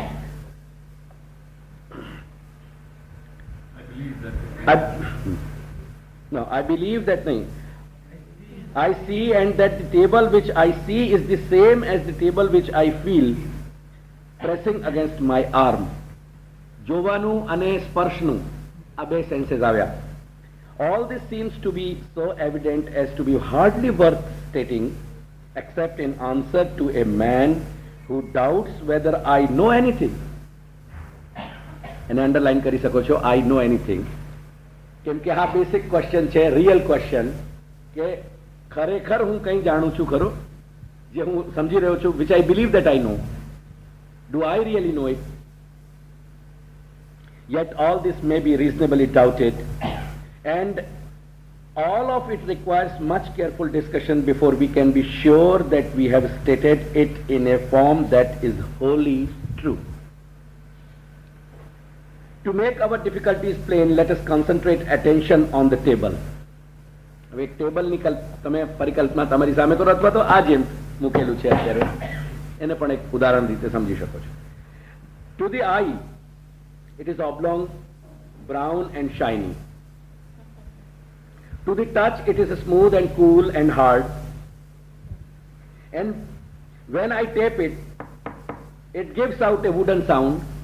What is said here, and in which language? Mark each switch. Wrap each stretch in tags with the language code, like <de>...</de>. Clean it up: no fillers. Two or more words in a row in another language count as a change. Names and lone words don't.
<en>I believe that thing. I see, and that the table which I see is the same as the table which I feel pressing against my arm.</en> <gu>જોવાનું અને સ્પર્શનું આ બે સેન્સીસ આવ્યા.</gu> <en>All this seems to be so evident as to be hardly worth stating, except in answer to a man who doubts whether I know anything.</en> <gu>એને અંડરલાઈન કરી શકો છો,</gu> <en>I know anything.</en> <gu>કેમ કે આ</gu> <en>basic question</en> <gu>છે,</gu> <en>real question,</en> <gu>કે ખરેખર હું કંઈ જાણું છું ખરો, જે હું સમજી રહ્યો છું,</gu> <en>which I believe that I know. Do I really know it? Yet all this may be reasonably doubted, And all of it requires much careful discussion before we can be sure that we have stated it in a form that is wholly true. To make our difficulties plain, let us concentrate attention on the table.</en> <gu>હવે એક ટેબલની તમે પરિકલ્પના તમારી સામે કરો અથવા તો આ જેમ મૂકેલું છે અત્યારે એને પણ એક ઉદાહરણ રીતે સમજી શકો છો.</gu> <en>To the eye, it is oblong, brown and shiny. To the touch, it is smooth and cool and hard. And when I tap it, it gives out a wooden sound.</en>